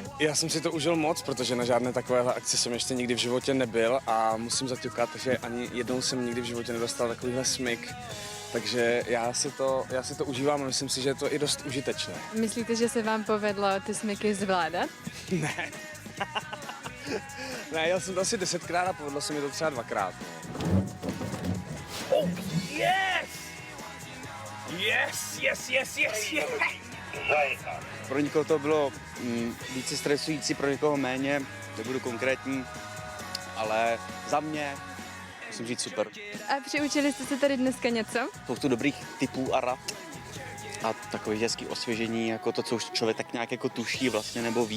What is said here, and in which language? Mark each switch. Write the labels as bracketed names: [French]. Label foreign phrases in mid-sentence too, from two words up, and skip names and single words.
[Czech] Já jsem si to užil moc, protože na žádné takovéhle akci jsem ještě nikdy v životě nebyl a musím zaťukat, že ani jednou jsem nikdy v životě nedostal takovýhle smyk. Takže já si to užívám a myslím si, že je to i dost užitečné. Myslíte, že se vám povedlo ty smyky zvládat? Ne. Ne, já jsem to asi 10krát a povedlo se mi to třeba 2krát. [English] Oh, yes! Yes, yes, yes, yes, yes! [Czech] Pro někoho to bylo více stresující, pro někoho méně, nebudu konkrétní, ale za mě musím říct super. A přiučili jste se tady dneska něco? Spoustu dobrých tipů a rad a takových hezkých osvěžení, jako to, co už člověk tak nějak jako tuší vlastně nebo ví.